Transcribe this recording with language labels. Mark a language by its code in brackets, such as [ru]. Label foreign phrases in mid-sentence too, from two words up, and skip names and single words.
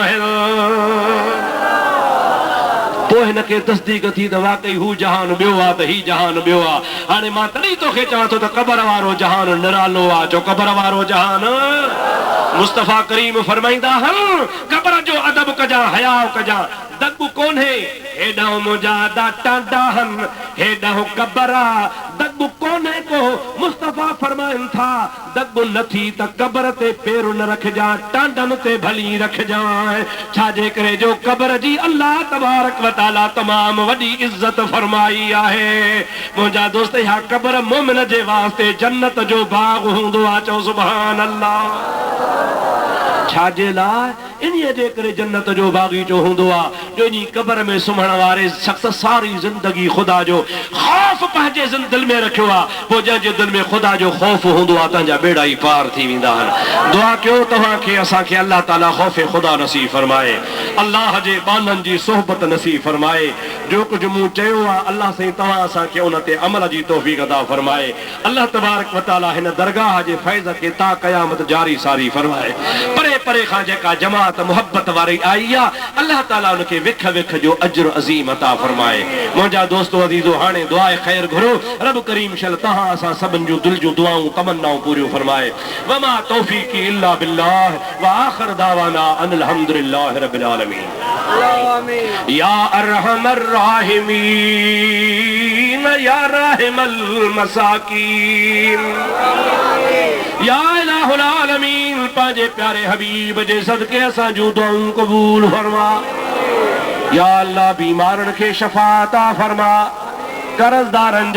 [sd] आहिनि पोइ हिनखे तस्दीक थी त वाकई हू जहान ॿियो आहे त ही जहान ॿियो आहे हाणे मां तॾहिं तोखे चवां थो त क़बर वारो जहान निरालो आहे जो क़बर वारो जहान मुस्तफ़ा करीम फरमाईंदा आहिनि क़बर जो अदब कजां हया कजां दग कोन्हे हेॾां मुंहिंजा दाटा डाहनि हेॾां क़बर आहे दग कोन्हे को मुस्तफ़ा फरमाइनि था दग नथी त क़बर ते पेर न रखजांइ टांडनि ते भली रखजांइ छाजे करे जो क़बर जी [ar] الله تبارك وتعالى [sd] तमाम वॾी इज़त फरमाई आहे मुंहिंजा दोस्त इहा क़बर मोमिन जे वास्ते जन्नत जो बाग हूंदो आहे चओ [ar] سبحان الله [sd] छाजे लाइ इन्हीअ जे करे जन्नत जो बागीचो हूंदो आहे जो इन क़बर में सुम्हण वारे शख़्स सारी ज़िंदगी ख़ुदा जो ख़ौफ़ पंहिंजे दिलि में रखियो आहे पोइ जंहिंजे दिलि में ख़ुदा जो ख़ौफ़ हूंदो आहे तव्हांजा बेड़ा ई पार थी वेंदा आहिनि दुआ कयो तव्हांखे असांखे अल्लाह ताला ख़ौफ़ ख़ुदा नसीब फरमाए अल्लाह जे बाननि जी सोहबत नसीब फरमाए जो कुझु मूं चयो आहे अल्लाह साईं तव्हां असांखे उन ते अमल जी तौफ़ीक़ अता फरमाए [ar] الله تبارك وتعالى [sd] हिन दरगाह जे फैज़ खे ता क़यामत जारी सारी फरमाए परे परे खां जेका जमात मोहब्बत वारी आई आहे अल्लाह ताला उनखे विख विख जो अज्र अज़ीम अता फरमाए मुंहिंजा दोस्तो अज़ीज़ो हाणे दुआए ख़ैर घुरो रब करीम शल तव्हां असां सभिनि जूं दिलि जूं दुआऊं तमन्नाऊं पूरियूं फरमाए [ar] وما توفيقي إلا بالله وآخر دعوانا أن الحمد لله رب العالمين يا أرحم الراحمين يا راحم المساكين يا إله العالمين [sd] पंहिंजे प्यारे हबीब जे सदके असां जूं दुआऊं क़बूल फरमा या अल्लाह बीमारनि खे शफ़ा अता फरमा कर्ज़दारनि